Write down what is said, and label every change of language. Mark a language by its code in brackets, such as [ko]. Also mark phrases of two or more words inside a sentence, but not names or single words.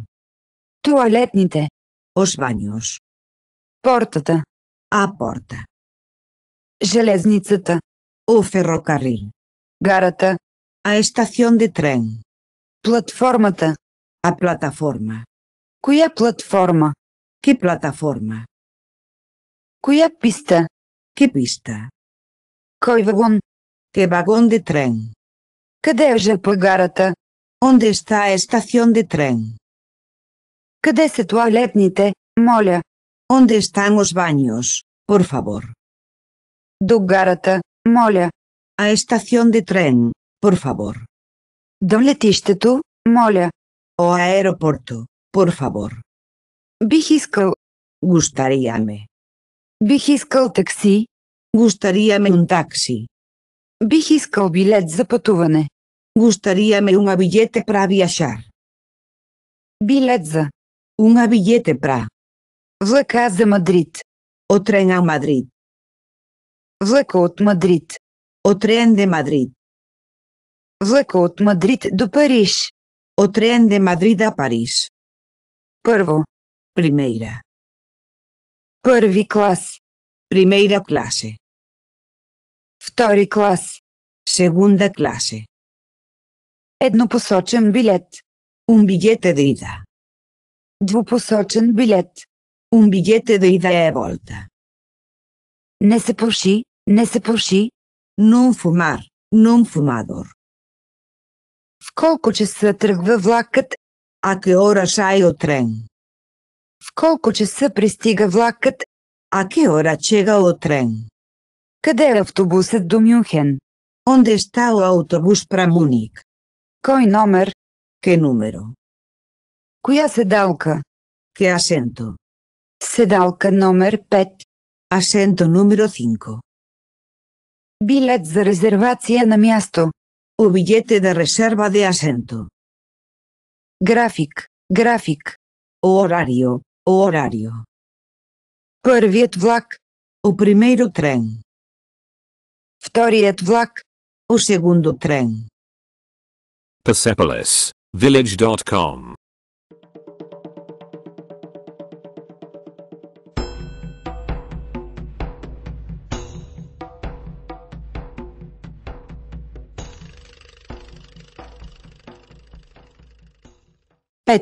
[bg] тоалетните, [gl] os baños, [bg] портата, [gl] a porta, [bg] железницата, [gl] o ferrocarril, [bg] гарата, [gl] a estación de tren, [bg] платформата. [gl] a plataforma. [bg] Коя платформа? [gl] Que plataforma? [bg] Коя писта? [gl] Que pista? [bg] Кой вагон? [gl] Que vagón de tren? [bg] Къде е ЖП гарата? [gl] Onde está a estación de tren? [bg] Къде са тоалетните, моля? [gl] Onde están os baños, por favor? [bg] До гарата, моля. [gl] A estación de tren, por favor. [bg] До летището, моля. [gl] O aeroporto, por favor. [bg] Бих искал. [gl] Gustaríame. [bg] Бих искал такси. [gl] Gustaríame un taxi. [bg] Бих искал билет за пътуване. [gl] Gustaríame unha billete para viaxar. [bg] Билет за. [gl] Unha billete para. [bg] Влака за Мадрид. [gl] O tren a Madrid. [bg] Влака от Мадрид. [gl] O tren de Madrid. [bg] Влака от Мадрид до Париж. [gl] O tren de Madrid a París. [bg] Първо. [gl] Primeira. [bg] Първи клас. [gl] Primeira clase. [bg] Втори клас. [gl] Segunda clase. [bg] Еднопосочен билет. [gl] Un billete de ida. [bg] Двупосочен билет. [gl] Un billete de ida e volta. [bg] Не се пуши, не се пуши. [gl] Non fumar, non fumador. [bg] В колко часа тръгва влакът? [gl] A que hora sai o tren? [bg] В колко часа пристига влакът? [gl] A que hora chega o tren? [bg] Къде е автобусът до Мюнхен? [gl] Onde está o autobús para Múnich? [bg] Кой номер? [gl] Que número? [bg] Коя седалка? [gl] Que asiento? [bg] Седалка номер 5. [gl] Asiento número 5. [bg] Билет за резервация на място. [gl] O billete de reserva de asiento. [bg] График, график. [gl] O horario, o horario. [bg] Първият влак. [gl] O primeiro tren. [bg] Вторият влак. [gl] O segundo tren. Persepolis, village.com. [bg] Пет.